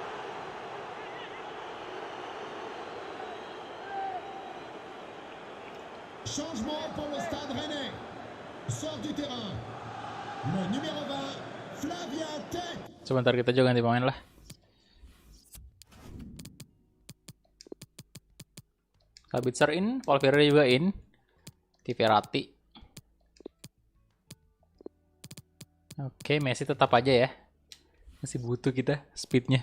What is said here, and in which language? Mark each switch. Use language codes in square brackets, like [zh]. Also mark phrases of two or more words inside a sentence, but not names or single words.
[fr] Changement pour le Stade Rennais. Sort du terrain. Le numéro 20, Flavia Tech. [id] Sebentar kita juga ganti pemain lah. Sabitzer in, Valverde juga in. Verratti. Oke, Messi tetap aja ya. Masih butuh kita speednya.